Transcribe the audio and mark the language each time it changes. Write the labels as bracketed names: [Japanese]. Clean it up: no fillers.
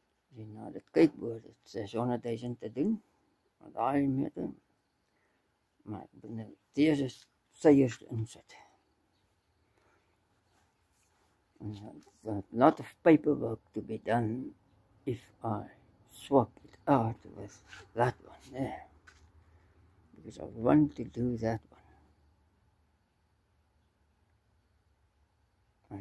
[Afrikaans] As jy na dit kyk, behoort dit 600,000 te doen. Want daai meter. Maar ek moet nou deze seiers insit. [English] There's a lot of paperwork to be done if I swap it out with that one there, because I want to do that one.